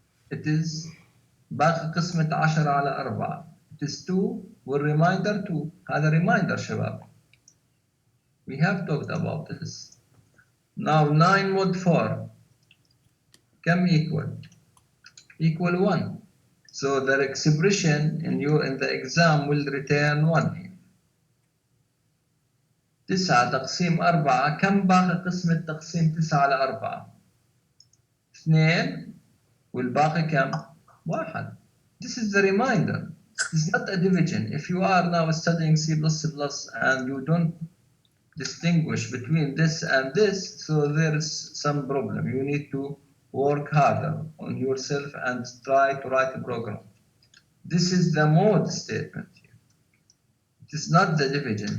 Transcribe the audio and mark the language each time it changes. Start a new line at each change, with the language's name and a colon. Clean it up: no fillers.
English: It is
Arabic: باقي قسمة 10 على 4.
English: It is 2
Arabic: والريمايندر
English: 2.
Arabic: هذا reminder شباب.
English: We have talked about this. Now 9 mod 4.
Arabic: كم
English: equal? Equal 1. So the expression in the exam will return 1.
Arabic: 9 تقسيم 4. كم باقي قسمة تقسيم 9 على 4؟ 2 والباقي كم؟ 1.
English: This is the reminder. It's not a division. If you are now studying C++ and you don't distinguish between this and this, so there is some problem. You need to work harder on yourself and try to write a program. This is the mode statement here. It is not the division.